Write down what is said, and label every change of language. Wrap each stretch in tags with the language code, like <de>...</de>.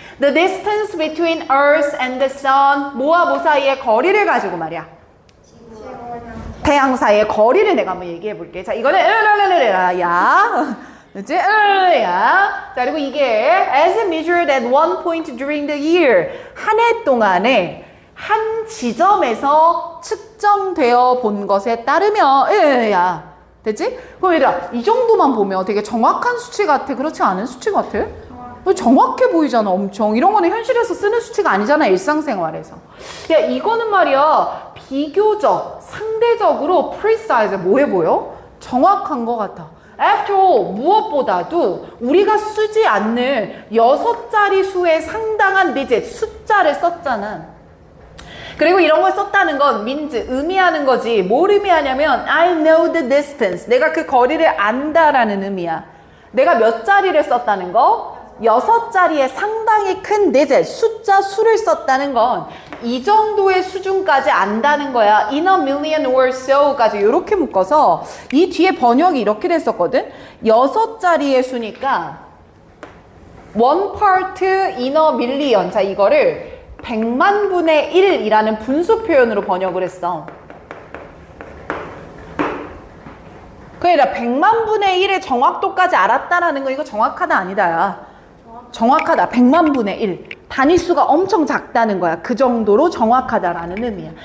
<en>The distance between Earth and the Sun,</en> <ko>뭐와 뭐 사이의 거리를 가지고 말이야. 태양 사이의 거리를 내가 한번 얘기해 볼게. 자, 이거는 야. 그치? 야. 자, 그리고 이게</ko> <en>as measured at one point during the year,</en> <ko>한 해 동안에 한 지점에서 측정되어 본 것에 따르면 야. 됐지? 그럼 얘들아, 이 정도만 보면 되게 정확한 수치 같아? 그렇지 않은 수치 같아? 정확해 보이잖아, 엄청. 이런 거는 현실에서 쓰는 수치가 아니잖아, 일상생활에서. 야, 이거는 말이야, 비교적, 상대적으로 precise, 뭐해 보여? 정확한 것 같아.</ko> <en>After all,</en> <ko>무엇보다도 우리가 쓰지 않는 6자리 수의 상당한 digit, 숫자를 썼잖아. 그리고 이런 걸 썼다는 건 means, 의미하는 거지. 뭘 의미하냐면</ko> <en>I know the distance.</en> <ko>내가 그 거리를 안다라는 의미야. 내가 몇 자리를 썼다는 거? 6자리의 상당히 큰 digit, 숫자 수를 썼다는 건 이 정도의 수준까지 안다는 거야.</ko> <en>In a million or so</en> <ko>까지 이렇게 묶어서 이 뒤에 번역이 이렇게 됐었거든. 6자리의 수니까</ko> <en>1 part in a million.</en> <ko>자, 이거를 100만 분의 1이라는 분수 표현으로 번역을 했어. 그러니까 100만 분의 1의 정확도까지 알았다라는 거 이거 정확하다 아니다야. 정확하다. 100만 분의 1. 단위수가 엄청 작다는 거야. 그 정도로 정확하다라는 의미야.</ko>